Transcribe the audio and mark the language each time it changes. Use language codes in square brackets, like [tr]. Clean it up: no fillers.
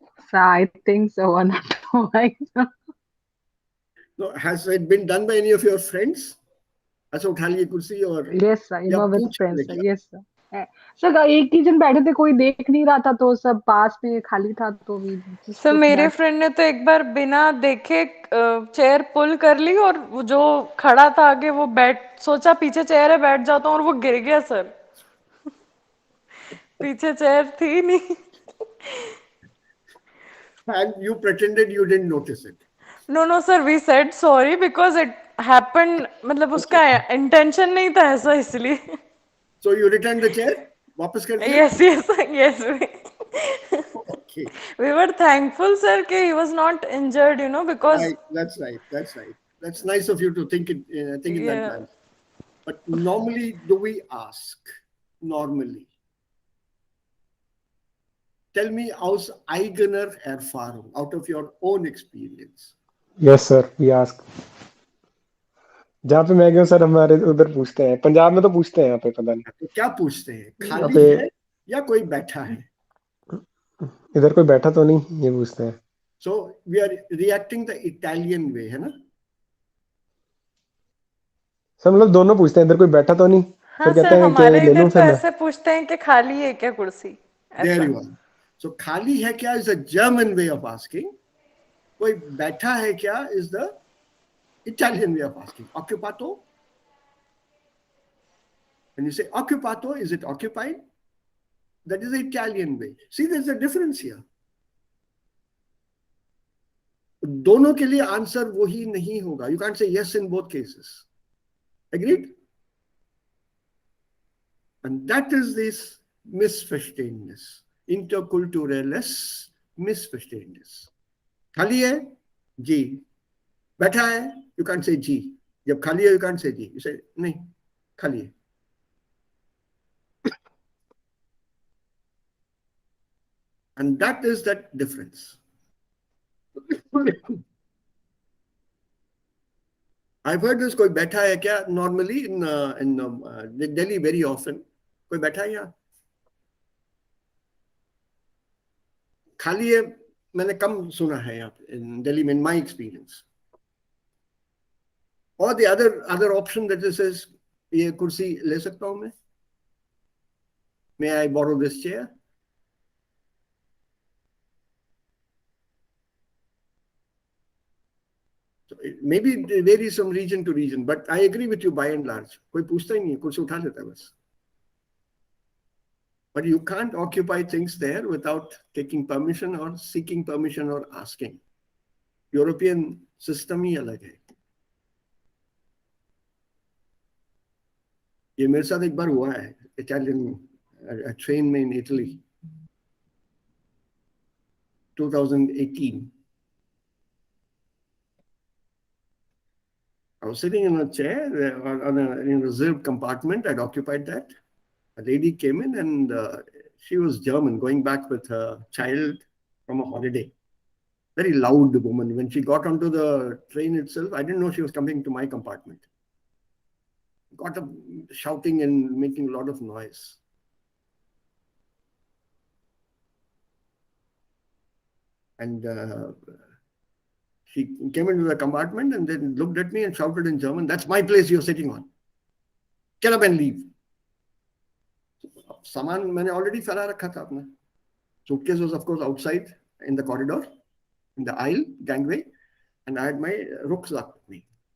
[en] So I think so, one or twice. No, has it been done by any of your friends? [hi] अच्छा उठा लिए कुर्सी और [en] Yes sir, [hi] या [en] with [hi] पूछ [en] friends [hi] ले [en] sir. [hi] क्या? [en] Yes sir. [hi] सर एक ही जन बैठे थे, कोई देख नहीं रहा था तो सब पास में खाली था तो भी. सर मेरे फ्रेंड ने तो एक बार बिना देखे चेयर पुल कर ली और वो जो खड़ा था आगे वो सोचा पीछे चेयर है बैठ जाता हूँ और वो गिर गया सर. पीछे चेयर थी नहीं. [en] And you pretended you didn't notice it. No sir, we said sorry because it happened. [hi] मतलब उसका intention नहीं था ऐसा, इसलिए. [en] So you returned the chair? [hi] वापस कर दिया? [en] Yes. Okay. We were thankful sir कि he was not injured, because. Right. That's right. That's nice of you to think in that manner. But normally, do we ask? Normally. Tell me [de] aus eigener Erfahrung, [en] out of your own experience. Yes sir, we ask. [hi] जहाँ पे मैं गया sir हमारे उधर पूछते हैं. पंजाब में तो पूछते हैं, यहाँ पे पता नहीं. तो क्या पूछते हैं? खाली है या कोई बैठा है? इधर कोई बैठा तो नहीं, ये पूछते हैं. [en] So we are reacting the Italian way, [hi] है ना? सब लोग दोनों पूछते हैं, इधर कोई बैठा तो नहीं. हाँ फिर कहते सर, हैं हमारे कि ले लूं इधर तो फिर मैं. ऐसे पूछते हैं कि खाली है क्या कुर्सी. [en] There you are. So [hi] खाली है क्या [en] is a German way of asking. [hi] कोई बैठा है क्या [en] is the Italian way of asking. [it] Occupato? [en] When you say occupato, is it occupied? That is the Italian way. See, there's a difference here. [hi] दोनों के लिए आंसर वही नहीं होगा. [en] You can't say yes in both cases. Agreed? And that is this Missverständnis. [de] Interkulturelles Missverständnis. [hi] खाली है? जी. बैठा है? [en] You can't say जी. [hi] जब खाली है, [en] you can't say [hi] ji. [en] You say [hi] नहीं, खाली है. [en] And that is that difference. I've heard this, [hi] कोई बैठा है क्या? [en] Normally in Delhi very often. [hi] कोई बैठा है यहाँ? खाली है मैंने कम सुना है यहाँ पे [en] in Delhi in my experience. Or the other option that says [hi] ये कुर्सी ले सकता हूँ मैं? [en] May I borrow this chair? So maybe it varies from region to region, but I agree with you by and large. [hi] कोई पूछता ही नहीं, कुर्सी उठा लेता है बस. [en] But you can't occupy things there without taking permission or seeking permission or asking. European system [hi] ही अलग है. ये मेरे साथ एक बार हुआ है, [en] Italian train [hi] में [en] in Italy, [hi] 2018. [en] I was sitting in a chair in a reserved compartment. I'd occupied that. A lady came in and she was German, going back with her child from a holiday. Very loud woman. When she got onto the train itself, I didn't know she was coming to my compartment. Got up shouting and making a lot of noise. And she came into the compartment and then looked at me and shouted in German, "That's my place you're sitting on. Get up and leave." [hi] सामान मैंने already फैला रखा था अपना. [en] Suitcase was of course outside in the corridor, in the aisle, gangway, and I had my rucksack with me.